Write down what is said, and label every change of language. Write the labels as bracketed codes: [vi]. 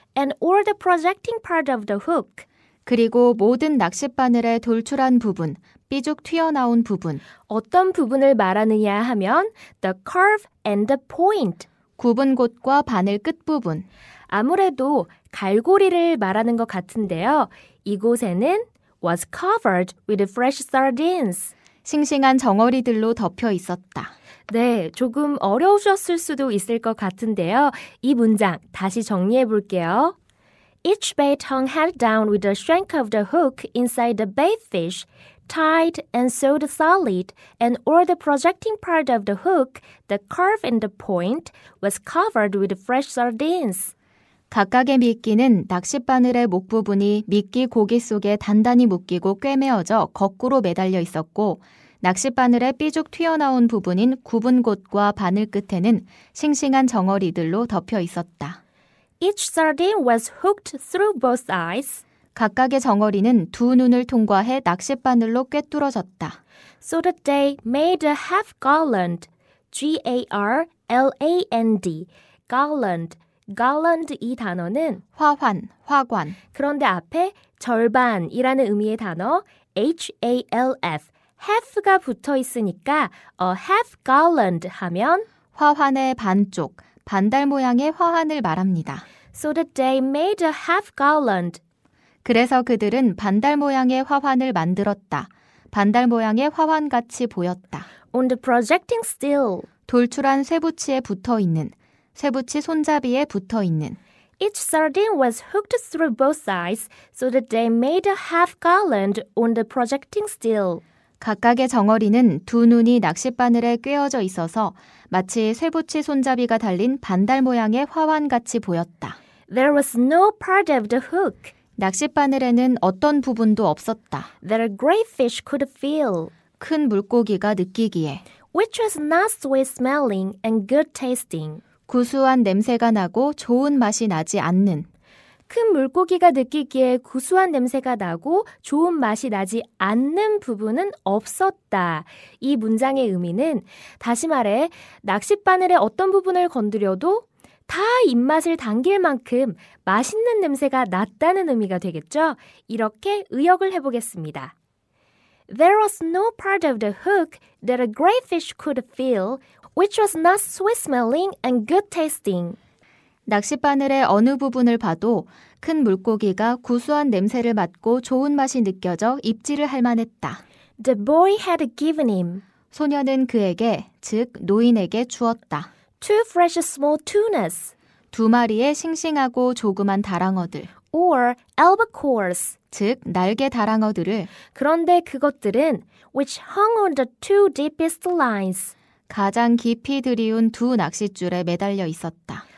[en] and or the projecting part of the hook, [ko] 그리고 모든 낚싯바늘의 돌출한 부분, 삐죽 튀어나온 부분, 어떤 부분을 말하느냐 하면 [en] the curve and the point, [ko] 굽은 곳과 바늘 끝부분, 아무래도 갈고리를 말하는 것 같은데요. 이곳에는 [en] was covered with fresh sardines. [ko] 싱싱한 정어리들로 덮여 있었다. 네, 조금 어려우셨을 수도 있을 것 같은데요. 이 문장 다시 정리해 볼게요. [en] Each bait hung head down with the shank of the hook inside the bait fish, tied and sewed solid, and or the projecting part of the hook, the curve and the point, was covered with fresh sardines. [ko] 각각의 미끼는 낚싯바늘의 목 부분이 미끼 고기 속에 단단히 묶이고 꿰매어져 거꾸로 매달려 있었고 낚싯바늘의 삐죽 튀어나온 부분인 굽은 곳과 바늘 끝에는 싱싱한 정어리들로 덮여 있었다. [en] Each sardine was hooked through both eyes, [ko] 각각의 정어리는 두 눈을 통과해 낚싯바늘로 꿰뚫어졌다. [en] so that they made a half garland, Garland, garland. [ko] garland 이 단어는 화환, 화관, 그런데 앞에 절반이라는 의미의 단어 half, half가 붙어 있으니까 a half garland 하면 화환의 반쪽, 반달 모양의 화환을 말합니다. [en] so that they made a half garland. [ko] 그래서 그들은 반달 모양의 화환을 만들었다. 반달 모양의 화환같이 보였다. [en] On the projecting steel, [ko] 돌출한 쇠붙이에 붙어 있는, 쇠붙이 손잡이에 붙어 있는 [en] each sardine was hooked through both sides so that they made a half garland on the projecting steel. [ko] 각각의 정어리는 두 눈이 낚싯바늘에 꿰어져 있어서 마치 쇠붙이 손잡이가 달린 반달 모양의 화환같이 보였다. [en] There was no part of the hook [ko] 낚싯바늘에는 어떤 부분도 없었다. [en] that a great fish could feel, [ko] 큰 물고기가 느끼기에 which was not sweet smelling and good tasting. 구수한 냄새가 나고 좋은 맛이 나지 않는 큰 물고기가 느끼기에 구수한 냄새가 나고 좋은 맛이 나지 않는 부분은 없었다. 이 문장의 의미는 다시 말해 낚싯바늘의 어떤 부분을 건드려도 다 입맛을 당길 만큼 맛있는 냄새가 났다는 의미가 되겠죠? 이렇게 의역을 해보겠습니다. [en] There was no part of the hook that a great fish could feel, which was not sweet-smelling and good-tasting. [ko] 낚싯바늘의 어느 부분을 봐도 큰 물고기가 구수한 냄새를 맡고 좋은 맛이 느껴져 입질을 할 만했다. [en] The boy had given him [ko] 소녀는 그에게, 즉 노인에게 주었다. [en] 2 fresh small tunas, [ko] 두 마리의 싱싱하고 조그만 다랑어들, [en] or albacores. [ko] 즉 날개 다랑어들을 그런데 그것들은 [en] which hung on the 2 deepest lines, [ko] 가장 깊이 들이운 두 낚싯줄에 매달려 있었다.